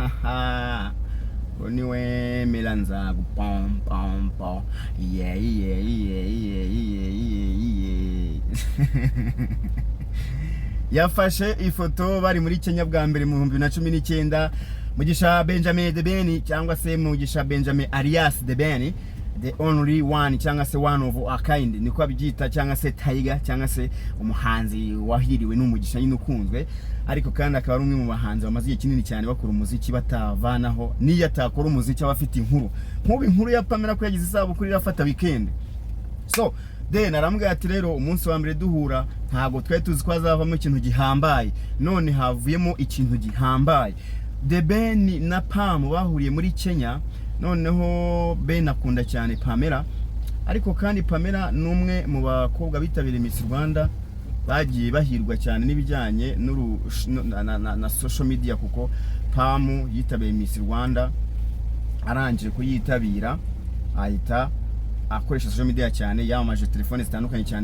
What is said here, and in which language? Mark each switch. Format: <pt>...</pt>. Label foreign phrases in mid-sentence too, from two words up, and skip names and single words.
<rw>Niwe Melanza pom pom pom yeah. Yafashe ifoto bari muri Kenya bwa mbere mu 2019. Mugisha Benjamin The Ben cyangwa se Mugisha Benjamin alias The Ben,</rw> <en>the only one</en> <rw>cyangwa se</rw> <en>one of a kind,</en> <rw>niko abyita, cyangwa se Tiger, cyangwa se umuhanzi wahiriwe n'umugisha nyine ukunzwe, ariko kandi akaba ari umwe mu bahanzi bamaze igihe kinini cyane bakora umuziki batavanaho, niyo atakora umuziki aba afite inkuru. Nk'ubu inkuru ya Pamela ko yagize isabukuru irafata weekend.</rw> <en>So then</en> <rw>arambwira ati rero umunsi wa mbere duhura ntago twari tuzi ko azavamo ikintu gihambaye, none havuyemo ikintu gihambaye. The Ben na Pam bahuriye muri Kenya, noneho Ben akunda cyane Pamela, ariko kandi Pamela numwe mu bakobwa bitabiriye Miss Rwanda bagiye bahirwa cyane n'ibijyanye na</rw> <en>social media,</en> <rw>kuko Pam yitabiriye Miss Rwanda arangije kuyitabira ahita akoresha</rw> <en>social media</en> <rw>cyane, yamamaje telefone zitandukanye cyane.</rw>